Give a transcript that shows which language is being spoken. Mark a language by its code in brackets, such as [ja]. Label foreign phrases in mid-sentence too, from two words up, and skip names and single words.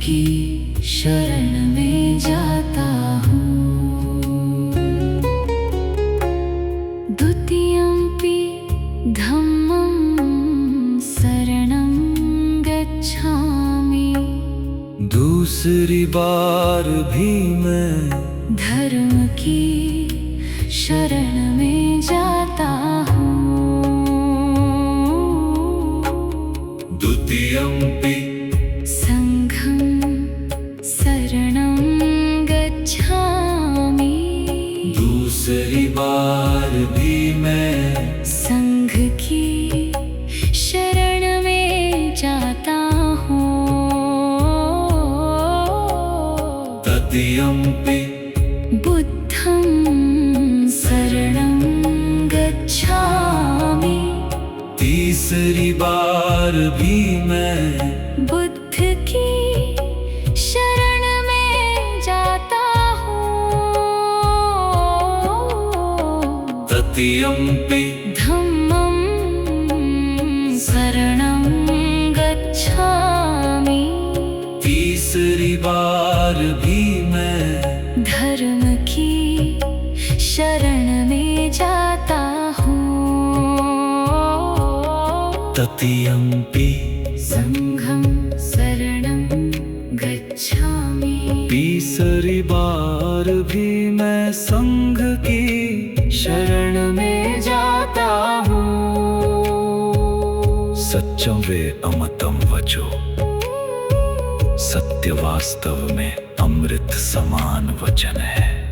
[hi] शरण में जाता हूँ। [pi] द्वितीयम्पि धम्मं शरणं गच्छामि। [hi] दूसरी बार भी मैं धर्म की शरण में जाता हूँ। [pi] द्वितीयम्पि संघं शरणं गच्छामि। [hi] दूसरी बार भी मैं संघ की शरण में जाता हूँ। [pi] तृतीयम्पि बुद्धं शरणं गच्छामि। [hi] तीसरी बार भी मैं बुद्ध की शरण में जाता हूँ। [pi] तृतीयम्पि धम्मं शरणं गच्छामि। [hi] तीसरी बार भी मैं धर्म की शरण में जाता हूँ। [pi] तृतीयम्पि संघं शरणं गच्छामि। [hi] तीसरी बार भी मैं संघ की शरण में जाता हूँ। [pi] सच्चम वे अमतम वचो, [hi] सत्य वास्तव में अमृत समान वचन है।